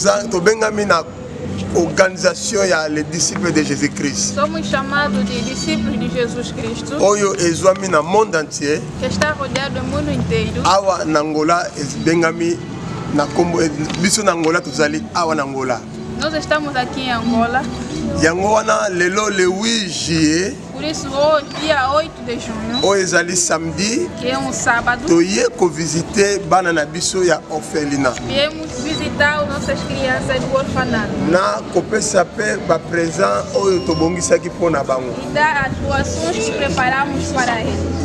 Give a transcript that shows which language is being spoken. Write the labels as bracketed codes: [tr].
[ln] Tobengami na organização ya les discípulos de Jesus Cristo. [pt] Somos chamados de discípulos de Jesus Cristo. [ln] Oyo exami na monde entier. [pt] Que está rodeado do mundo inteiro. [ln] Awa na Angola bengami na kombo biso na Angola tuzali awa na Angola. [pt] Nós estamos aqui em Angola. [ln] Yango wana lelo le 8 juillet. [pt] Por isso hoje, dia 8 de junho. [ln] O exali samedi. [pt] Que é um sábado. [ln] Toye ko visiter bana na biso ya orphelina. [pt] Viemos visitar as nossas crianças do orfanato. [ln] Na kopesa pe ba présent oyo tobongisaki pona bango. [pt] E dar as doações que preparamos para eles.